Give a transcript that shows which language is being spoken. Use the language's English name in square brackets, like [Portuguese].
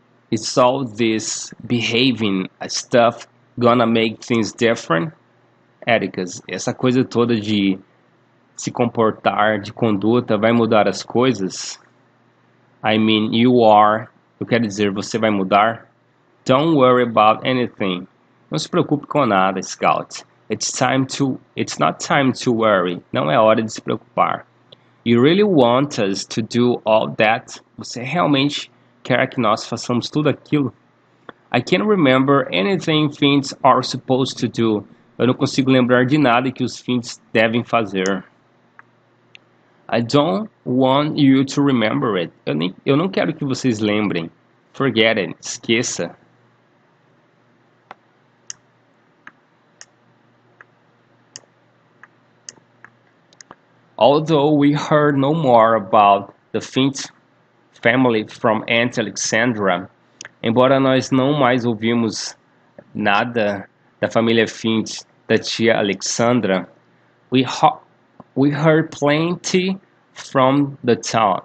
[English] Is all this behaving stuff gonna make things different? [Portuguese] Atticus, essa coisa toda de se comportar, de conduta, vai mudar as coisas? [English] I mean, you are. [Portuguese] Eu quero dizer, você vai mudar? [English] Don't worry about anything. [Portuguese] Não se preocupe com nada, Scout. [English] It's not time to worry. [Portuguese] Não é hora de se preocupar. [English] You really want us to do all that? [Portuguese] Você realmente quer que nós façamos tudo aquilo? [English] I can't remember anything Finns are supposed to do. [Portuguese] Eu não consigo lembrar de nada que os Finns devem fazer. [English] I don't want you to remember it. [Portuguese] Eu não quero que vocês lembrem. [English] Forget it. [Portuguese] Esqueça. [English] Although we heard no more about the Finch family from Aunt Alexandra, [Portuguese] embora nós não mais ouvimos nada da família Finch da tia Alexandra, [English] we heard plenty from the town.